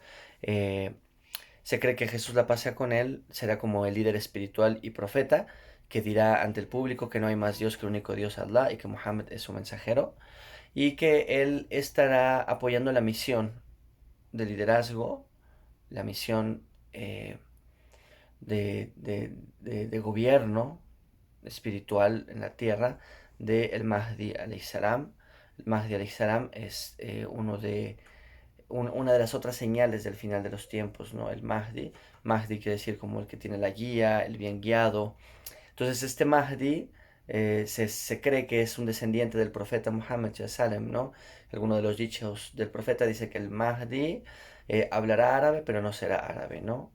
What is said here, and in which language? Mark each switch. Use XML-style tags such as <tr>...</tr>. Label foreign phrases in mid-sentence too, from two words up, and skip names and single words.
<es>Eh, Se cree que Jesús, la paz sea con él, será como el líder espiritual y profeta que dirá ante el público que no hay más Dios que el único Dios, Allah, y que Muhammad es su mensajero, y que él estará apoyando la misión de liderazgo, la misión de gobierno espiritual en la tierra de el Mahdi</es> <ar>عليه السلام.</ar> <es>El Mahdi</es> <ar>عليه السلام</ar> <es>es una de las otras señales del final de los tiempos, ¿no? El Mahdi. Mahdi quiere decir como el que tiene la guía, el bien guiado. Entonces este Mahdi se cree que es un descendiente del profeta Muhammad Salem, ¿no? Alguno de los dichos del profeta dice que el Mahdi hablará árabe, pero no será árabe, ¿no?</es>